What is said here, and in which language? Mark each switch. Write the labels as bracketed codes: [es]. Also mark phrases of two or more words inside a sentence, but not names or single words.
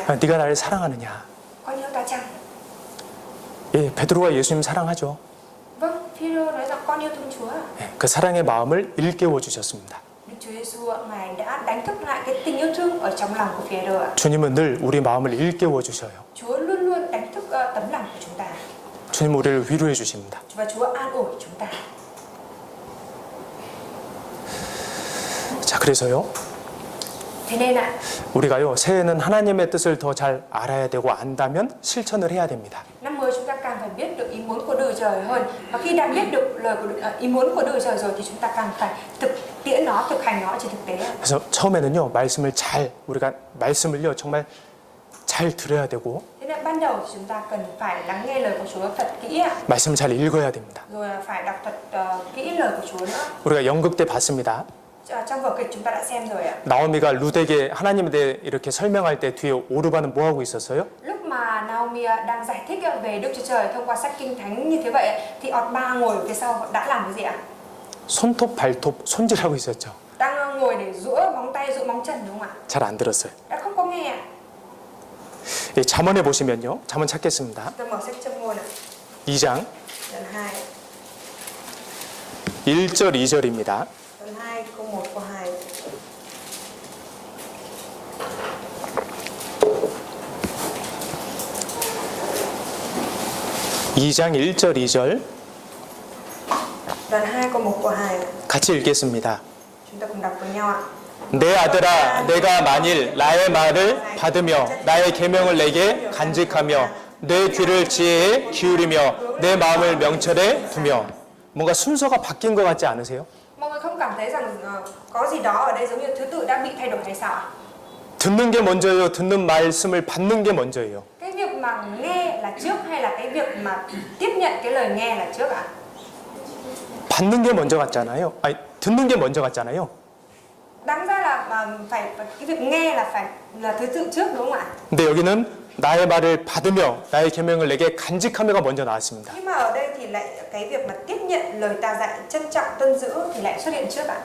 [ko] 네가 나를 사랑하느냐? [vi] Con yêu ta chăng? [ko] 예, 베드로가 예수님 사랑하죠. [vi] Vâng, Phêrô nói rằng con yêu thương Chúa. [ko] 예, 그 사랑의 마음을 일깨워 주셨습니다. [vi] Đức Chúa Giêsu ngài đã đánh thức lại cái tình yêu thương ở trong lòng của Phêrô ạ. [ko] 주님은 늘 우리 마음을 일깨워 주셔요. [vi] Chúa luôn luôn đánh thức tấm lòng của chúng ta [ko] 주님 우리를 위로해 주십니다. [vi] và Chúa an ủi chúng ta. [ko] 자, 그래서요. [vi] Thế nên ạ, [ko] 우리가요, 새해는 하나님의 뜻을 더 잘 알아야 되고 안다면 실천을 해야 됩니다. [vi] năm mới chúng ta càng phải biết được ý muốn của Đức Trời hơn. Và khi đã biết được ý muốn của Đức Trời rồi thì chúng ta càng phải thực tiễn nó, thực hành nó trên thực tế. [ko] 그래서 처음에는요, 우리가 말씀을요, 정말 잘 들어야 되고, [vi] Thế nên ban đầu thì chúng ta cần phải lắng nghe lời của Chúa thật kỹ ạ. [ko] 말씀을 잘 읽어야 됩니다. [vi] Rồi phải đọc thật kỹ lời của Chúa nữa. [ko] 우리가 연극 때 봤습니다. [vi] Trong vở kịch chúng ta đã xem rồi ạ. [ko] 나오미가 룻에게 하나님에 대해 이렇게 설명할 때 뒤에 오르바는 뭐 하고 있었어요? [vi] Lúc mà Naomi đang giải thích về Đức Chúa Trời thông qua sách Kinh Thánh như thế vậy thì Ọt-ba ngồi ở phía sau đã làm cái gì ạ? [ko] 손톱, 발톱, 손질하고 있었죠. [vi] Đang ngồi để giũa móng tay, giũa móng chân đúng không ạ? [ko] 잘 안 들었어요. [vi] Đã không có nghe ạ. [ko] 이 잠언에 보시면요, 잠언 찾겠습니다. [vi] Tôi mở sách Châm ngôn ạ. [ko] 2장 [vi] Đoạn 2. [ko] 1절 2절입니다. [vi] Đoạn 2 câu 1 câu 2. [ko] 이장 1절 2절 [vi] Đoạn 2 câu 1 câu 2. [ko] 같이 읽겠습니다. [vi] Chúng ta cùng đọc với nhau ạ. [ko] 내 아들아, 내가 만일 나의 말을 받으며 나의 계명을 내게 간직하며 내 귀를 지혜에 기울이며 내 마음을 명철에 두며. 뭔가 순서가 바뀐 것 같지 않으세요? [vi] Mọi người không cảm thấy rằng có gì đó ở đây giống như thứ tự đã bị thay đổi hay sao ạ? [ko] 듣는 게 먼저예요? 듣는 말씀을 받는 게 먼저예요? [vi] Cái việc mà nghe là trước hay là cái việc mà tiếp nhận cái lời nghe là trước ạ? [ko] 받는 게 먼저 같잖아요. 아니, 듣는 게 먼저 같잖아요. [vi] Đáng ra là phải cái việc nghe là thứ tự trước đúng không ạ? [ko] 근데 여기는 나의 말을 받으며 나의 계명을 내게 간직하며가 먼저 나왔습니다. [vi] Nhưng mà ở đây thì lại cái việc mà tiếp nhận lời ta dạy, trân trọng, tuân giữ thì lại xuất hiện trước ạ.